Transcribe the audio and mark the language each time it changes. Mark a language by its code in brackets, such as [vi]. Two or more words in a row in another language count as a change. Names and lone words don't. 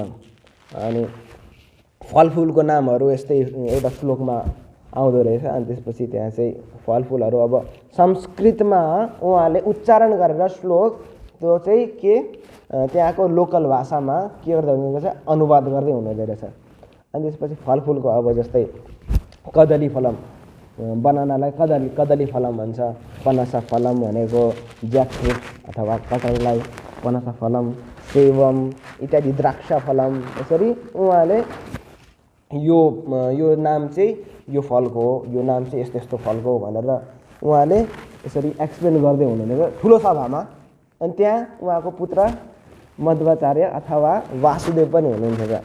[ne] अनि फलफुलको नामहरू यस्तै एउटा श्लोकमा आउँदो रहेछ। अनि त्यसपछि त्यहाँ चाहिँ फलफुलहरू अब संस्कृतमा उहाँले उच्चारण गरेर श्लोक त्यो चाहिँ के त्यहाँको लोकल भाषामा के गर्दै हुनुहुँदो रहेछ? अनुवाद गर्दै हुनुहुँदो रहेछ। अनि त्यसपछि फलफुलको अब जस्तै [sa] कदली फलम, [ne] बनानालाई [sa] कदली फलम [ne] भन्छ। [sa] पनसा फलम [ne] भनेको ज्याकफ्रुट अथवा कटहललाई [sa] पनसा फलम, [ne] सेवम इत्यादि, [sa] द्राक्ष फलम। [ne] यसरी उहाँले यो नाम चाहिँ यो फलको हो, यो नाम चाहिँ यस्तो यस्तो फलको हो भनेर उहाँले यसरी एक्सप्लेन गर्दै हुनुहुन्थ्यो ठुलो सभामा। अनि त्यहाँ उहाँको पुत्र मध्वाचार्य अथवा वासुदेव पनि हुनुहुन्थ्यो।